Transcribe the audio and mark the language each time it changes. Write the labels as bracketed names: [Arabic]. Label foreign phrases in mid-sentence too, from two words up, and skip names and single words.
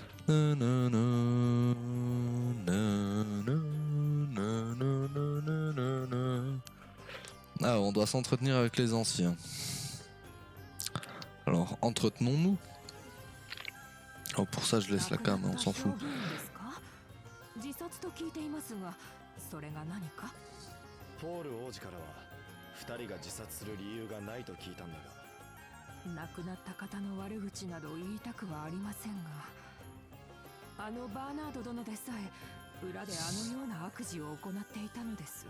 [French] Ah, on doit s'entretenir avec les anciens. Alors, entretenons-nous. Alors pour ça, je laisse la cam, on s'en fout. [Japanese] ポール王子からは2人が自殺する理由がないと聞いたんだが、亡くなった方の悪口など言いたくはありませんが、あのバーナード殿でさえ裏であのような悪事を行っていたのです。